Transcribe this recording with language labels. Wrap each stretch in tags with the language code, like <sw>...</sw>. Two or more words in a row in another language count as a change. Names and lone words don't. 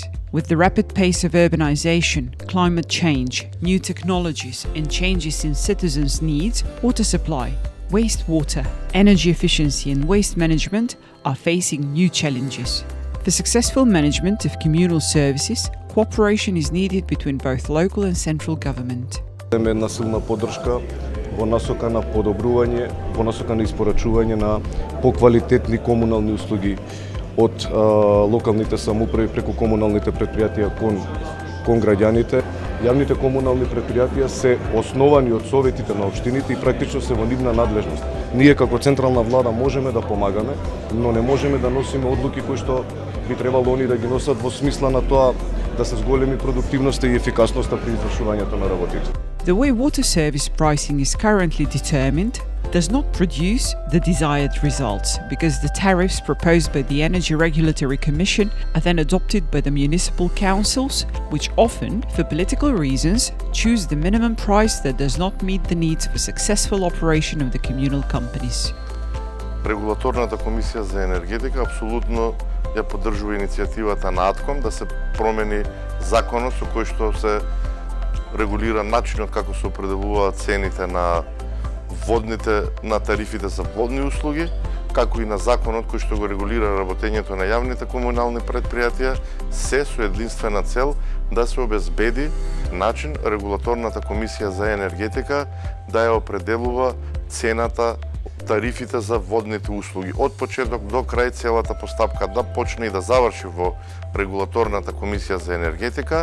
<en>With the rapid pace of urbanization, climate change, new technologies, and changes in citizens' needs, water supply, wastewater, energy efficiency, and waste management are facing new challenges. For successful management of communal services, cooperation is needed between both local and central government.</en> <mk>Една силна поддршка во насока на подобрување, во насока на испорачување на поквалитетни комунални услуги од локалните самоуправи преку комуналните претпријатија кон граѓаните. Јавните комунални претпријатија се основани од советите на општините и практично се во нивна надлежност. Ние како централна влада можеме да помагаме, но не можеме да носиме одлуки кои што би требало они да ги носат во смисла на тоа да се зголеми продуктивноста и ефикасноста при извршувањето на работите.</mk> <en>The way water service pricing is currently determined does not produce the desired results because the tariffs proposed by the Energy Regulatory Commission are then adopted by the municipal councils, which often, for political reasons, choose the minimum price that does not meet the needs for successful operation of the communal companies.</en> <mk>Регулаторната комисија за енергетика апсолутно ја поддржува иницијативата на АТКОМ да се промени законот со кој што се регулира начинот како се определуваат цените на тарифите за водни услуги, како и на законот кој што го регулира работењето на јавните комунални претпријатија, се со единствена цел да се обезбеди начин регулаторната комисија за енергетика да ја определува цената, тарифите за водните услуги од почеток до крај, целата постапка да почне и да заврши во регулаторната комисија за енергетика.</mk>